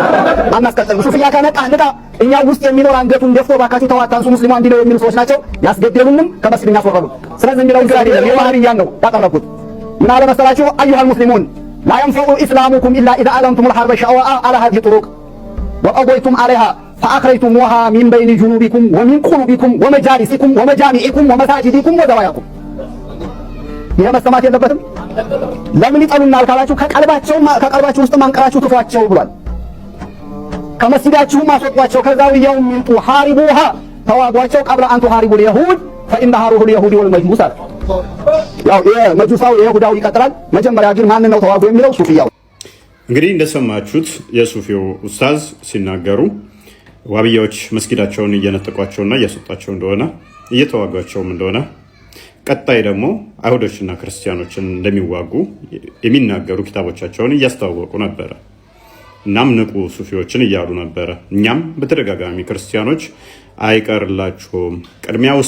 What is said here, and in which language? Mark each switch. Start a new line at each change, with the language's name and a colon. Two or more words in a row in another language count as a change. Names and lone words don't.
Amharic: አናስቀጥልም። ሱፊያ ከነቃ ንቃ። እኛ ውስጥ የሚኖር አንገቱን ደፍቶ ባካችሁ ተዋታንሱ ሙስሊሙ አንዲ ነው የሚሉ ሰዎች ናቸው። ያስገደሉንም ከመስጊድ ያስወረዱ። ስለዚህ የሚለው ግራ አይደለም። የዋህብያን ነው ያቀረብኩት። ምን አለ መሰላችሁ?
Arabic: أيها المسلمون لا ينفعكم إسلامكم إلا إذا أعلنتم الحرب شعواء على هذه الطرق وقضيتم عليها فأخرجتموها من بين جنوبكم ومن قلوبكم ومجالسكم ومجامعكم ومساجدكم وزواياكم
Amharic: ይሄ መሰማት የለበትም ለምን ይጠሉናል ካላችሁ ከቀልባችሁ ውስጥ ማንቀራችሁ ክፏቸው ብሏል ከመስጊዳችሁ ማስወጧቸው ከዛውያው ሚንጡ ሐሪቡሃ ተዋጓቸው
Arabic: قبل أن تحاربوا اليهود فإنها روح اليهود والمجوس
Amharic: ያው የመጁሳው የይሁዳው ይቀጥላል መጀመሪያ ግን ማን ነው ተዋጉ የሚለው ሱፊያው እንግዲህ እንደሰማችሁት የሱፊው ኡስታዝ ሲናገሩ ዋብያዎች መስጊዳቸውን እየነጠቋቸውና እያስወጣቸው እንደሆነ እየተዋጓቸውም እንደሆነ ቀጣይ ደግሞ አይሁዶችና ክርስቲያኖችን እንደሚዋጉ የሚናገሩ ኪታቦቻቸውን እያስተዋወቁ ነበር። እናም ንቁ ሱፊዎችን እያሉ ነበር። እኛም በተደጋጋሚ ክርስቲያኖች አይቀርላችሁም ቅድሚያ ውስጥ